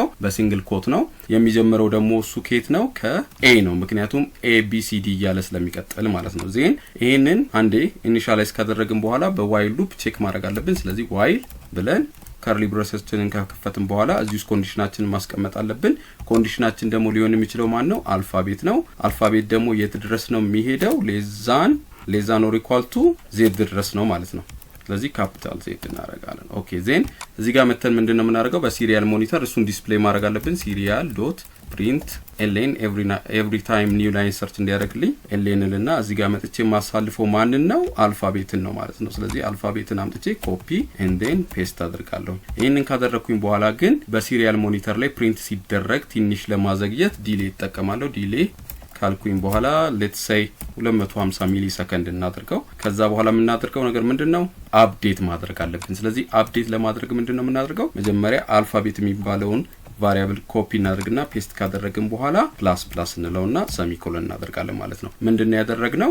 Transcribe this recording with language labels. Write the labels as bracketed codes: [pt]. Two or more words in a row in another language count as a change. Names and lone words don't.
[am] በሲንግል ኮት ነው። የሚጀምረው ደግሞ እሱ ኬት ነው? ከኤ ነው። ምክንያቱም ኤ ቢ ሲ ዲ እያለ ስለሚቀጥል ማለት ነው። ዜን ይሄንን አንዴ ኢኒሻላይዝ ካደረግን በኋላ በዋይል ሉፕ ቼክ ማድረግ አለብን። ስለዚህ ዋይል ብለን ከርሊ ብራኬቶችን ከከፈትን በኋላ እዚሁ ኮንዲሽናችንን ማስቀመጥ አለብን። ኮንዲሽናችን ደግሞ ሊሆን የሚችለው ማን ነው? አልፋቤት ነው። አልፋቤት ደግሞ የት ድረስ ነው የሚሄደው? [en] less than or equal to Z [am] ድረስ ነው ማለት ነው። ስለዚህ [en] capital Z [am] እናደርጋለን። [en] OK then [am] እዚህ ጋር መተን ምንድነው የምናደርገው? በሲሪያል ሞኒተር እሱን ዲስፕሌይ ማድረግ አለብን። [en] serial.print len every time new line search [am] እንዲያደርግልኝ len ልና እዚህ ጋር መጥቼ ማሳልፈው ማንን ነው? አልፋቤትን ነው ማለት ነው። ስለዚህ አልፋቤትን አምጥቼ [en] copy and then paste [am] አድርጋለሁ። ይሄንን ካደረኩኝ በኋላ ግን በሲሪያል ሞኒተር ላይ ፕሪንት ሲደረግ ትንሽ ለማዘግየት ዲሌይ ተጠቀማለሁ። ዲሌይ ካልኩኝ በኋላ [en] let's say 250 [am] ሚሊ ሰከንድ እናድርገው። ከዛ በኋላ የምናደርገው ነገር ምንድነው? አፕዴት ማድረግ አለብን። ስለዚህ አፕዴት ለማድረግ ምንድነው የምናደርገው? መጀመሪያ አልፋቤት የሚባለውን ቫሪያብል ኮፒ እናደርግና ፔስት ካደረግን በኋላ ፕላስ እንለውና ሰሚኮሎን እናደርጋለን ማለት ነው። ምንድነው ያደረግነው?